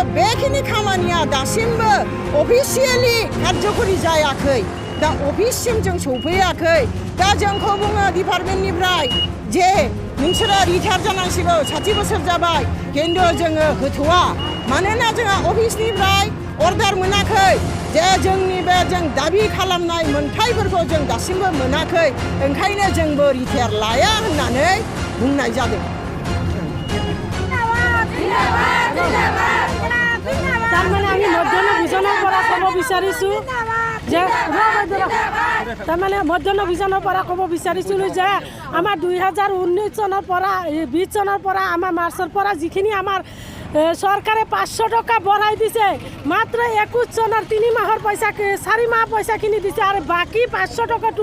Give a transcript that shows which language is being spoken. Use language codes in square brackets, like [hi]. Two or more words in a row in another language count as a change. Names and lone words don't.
[brx] बेखिनि खामानिया दासिमबो अफिसियेलि कार्यकरि जायाखै दा अफिससिम जों सौफैयाखै दा जोंखौ बुङो डिपार्टमेन्टनिफ्राय जे नोंसोरो रिटायार जानांसिगौ 60 बोसोर जाबाय किन्तु जोङो होथ'वा मानोना जोंहा अफिसनिफ्राय अर्डार मोनाखै जे जोंनि बे जों दाबि खालामनाय मोनथायफोरखौ जों दासिमबो मोनाखै ओंखायनो जोंबो रिटायार लाया होननानै बुंनाय जादों [as] তাৰমানে আমি মধ্যাহ্ন ভোজনৰ পৰা ক'ব বিচাৰিছোঁ যে তাৰমানে মধ্যাহ্ন ভোজনৰ পৰা ক'ব বিচাৰিছিলোঁ যে আমাৰ 2019 চনৰ পৰা 20 চনৰ পৰা আমাৰ মাৰ্চৰ পৰা যিখিনি আমাৰ চৰকাৰে 500 টকা বঢ়াই দিছে মাত্ৰ 21 চনৰ 3 মাহৰ পইচা 4 মাহ পইচাখিনি দিছে আৰু বাকী 500 টকাটো